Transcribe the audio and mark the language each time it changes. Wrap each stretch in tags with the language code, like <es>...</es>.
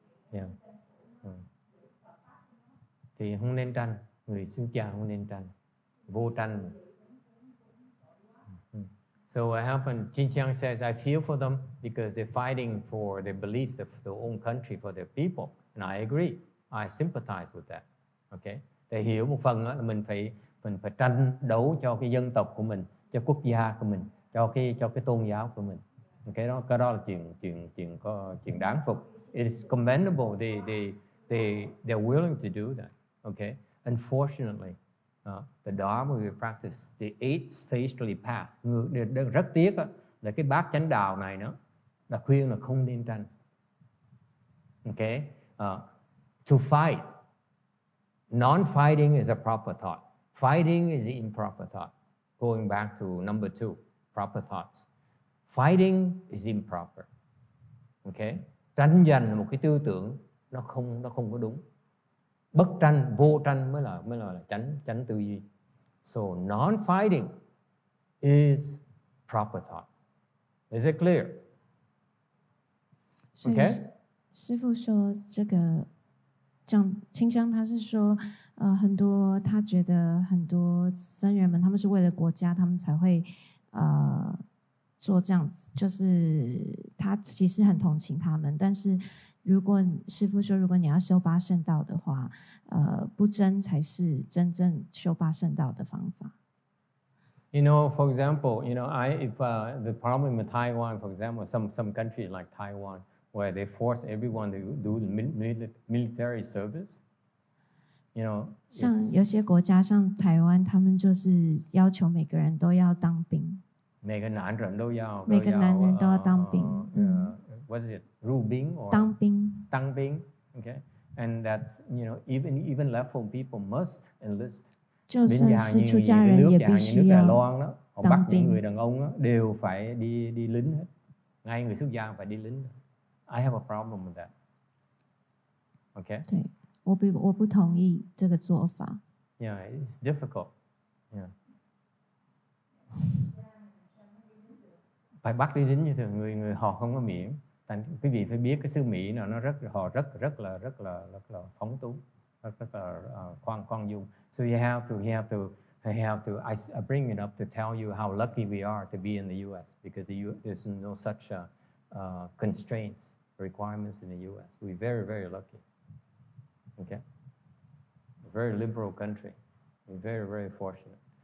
<en>Yeah.</en> <vi>Thì không nên tranh, người xuất gia không nên tranh, vô tranh.</vi> <en>So what happened? Jin Chiang says, I feel for them because they're fighting for their beliefs, their own country, for their people. And I agree. I sympathize with that. Okay?</en> <vi>Để hiểu một phần đó là mình phải tranh đấu cho cái dân tộc của mình, cho quốc gia của mình, cho cái tôn giáo của mình. Cái đó là chuyện đáng phục.</vi> <en>It is commendable. They're willing to do that. Okay? Unfortunately, the Dharma we practice, the 8 sagely paths.</en> <vi>Rất tiếc là cái bát chánh đạo này nó đã khuyên là không nên tranh.</vi> <en>Okay? To fight. Non-fighting is a proper thought. Fighting is the improper thought. Going back to number 2, proper thoughts. Fighting is improper. Okay?</en> <vi>Tranh giành là một cái tư tưởng nó không có đúng. Bất tranh, vô tranh mới là chánh tư duy.</vi> <en>So non-fighting is proper thought. Is it clear? Okay?</en> <zh>师父说这个清香他是说很多他觉得很多僧人们他们是为了国家他们才会做这样子，就是他其实很同情他们，但是如果师父说如果你要修八圣道的话不争才是真正修八圣道的方法。</zh> <en>You know, for example, if the problem in Taiwan, for example, some countries like Taiwan, where they force everyone to do military service,</en> <zh>像有些国家，像台湾，他们就是要求每个人都要当兵。每个男人都要当兵。</zh> <en>What is it? 入兵 or</en> <zh>当兵。</zh> <en>当兵 Okay, and that's even leftful people must enlist.</en> <zh>就算是出家人也必须要</zh> <vi>Đài Loan đó, họ bắt</vi> <zh>当</zh> <vi>những</vi> <zh>兵。</zh> <vi>người đàn ông đó, đều phải đi lính hết. Ngay người xuất gia phải đi lính.</vi> <en>I have a problem with that. Okay?</en> <zh>对，我不同意这个做法。</zh> <en>Yeah, it's difficult. Yeah.</en> <vi>Phải bắt đi lính như thường, người họ không có miễn. Quý vị phải biết cái xứ Mỹ nào nó họ rất là phóng túng, rất là khoan dung.</vi> <en>So you have to. I bring it up to tell you how lucky we are to be in the U.S. because there's no such constraints, requirements in the U.S. We're very, very lucky. Okay, a very liberal country. We're very, very fortunate.</en>